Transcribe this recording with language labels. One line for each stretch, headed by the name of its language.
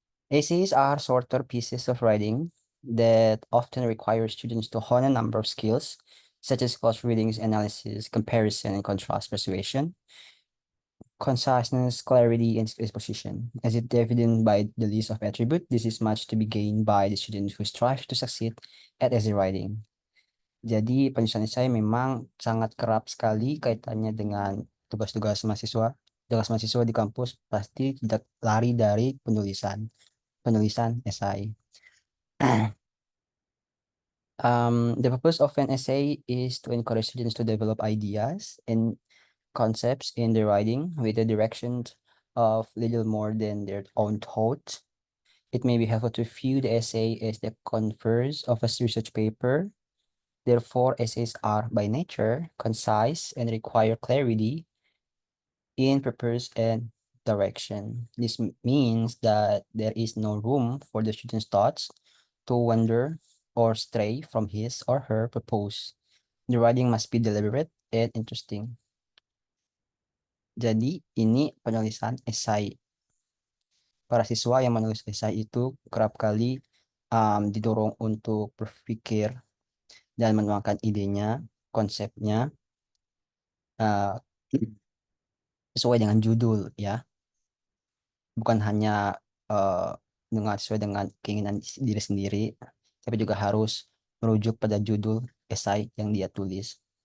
English: Essays are shorter pieces of writing that often require students to hone a number of skills, such as close readings, analysis, comparison, and contrast persuasion, conciseness, clarity, and exposition. As it evident by the list of attributes, this is much to be gained by the student who strive to succeed at essay writing.
Indonesian: Jadi, penyusunan saya memang sangat kerap sekali kaitannya dengan tugas-tugas mahasiswa. Tugas mahasiswa di kampus pasti tidak lari dari penulisan esai.
English: The purpose of an essay is to encourage students to develop ideas and concepts in their writing with the direction of little more than their own thought. It may be helpful to view the essay as the converse of a research paper. Therefore, essays are by nature concise and require clarity in purpose and direction. This means that there is no room for the student's thoughts to wander or stray from his or her purpose. The writing must be deliberate and interesting.
Indonesian: Jadi, ini penulisan esai. Para siswa yang menulis esai itu kerap kali didorong untuk berpikir dan menuangkan idenya, konsepnya uh, sesuai dengan judul ya, bukan hanya dengan sesuai dengan keinginan diri sendiri, tapi juga harus merujuk pada judul esai yang dia tulis.